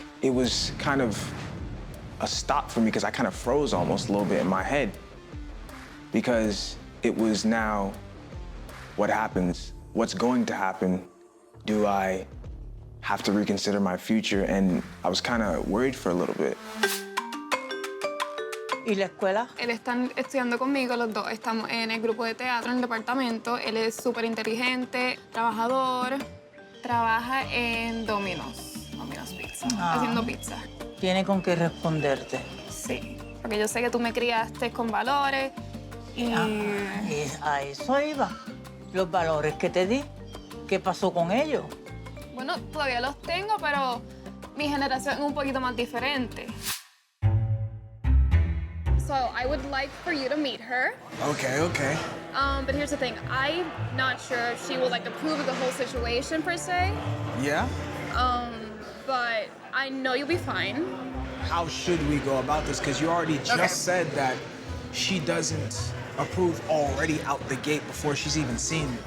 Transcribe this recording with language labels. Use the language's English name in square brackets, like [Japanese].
[English] It was kind of a stop for me because I kind of froze almost a little bit in my head because it was now what happens, what's going to happen. Do I have to reconsider my future? And I was kind of worried for a little bit. [Spanish] ¿Y la escuela? Él está estudiando conmigo, los dos estamos en el grupo de teatro en el departamento. Él es súper inteligente, trabajador, trabaja en Domino's Pizza, haciendo pizza. Tiene con qué responderte. Sí, porque yo sé que tú me criaste con valores y... Y a eso iba. Los valores que te di, ¿qué pasó con ellos? Bueno, todavía los tengo, pero mi generación es un poquito más diferente. [English] So I would like for you to meet her. Okay, okay. But here's the thing. I'm not sure if she will like approve of the whole situation per se. Yeah? But I know you'll be fine. How should we go about this? Because you already just said that she doesn't approve already out the gate before she's even seen me.